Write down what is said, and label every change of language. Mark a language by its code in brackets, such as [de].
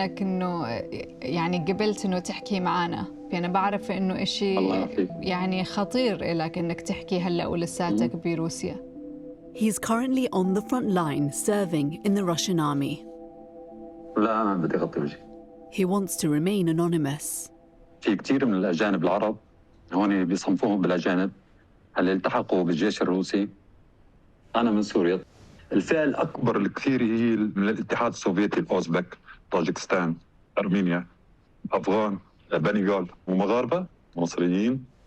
[ar] انك يعني قبلت انه تحكي معنا. أنا بعرف انه اشي يعني خطير إلك انك تحكي هلا ولساتك بروسيا. [en] He's currently on the front line serving in the Russian army. [ar] لا أنا بدي أغطي وجهي. [en] He wants to remain anonymous. [ar] في كثير من الأجانب العرب هون بيصنفوهم بالأجانب اللي التحقوا بالجيش الروسي. أنا من سوريا. الفئة الأكبر الكثير هي من الاتحاد السوفيتي، الأوزبك، طاجكستان، أرمينيا، أفغان، بنغال ومغاربة مصريين.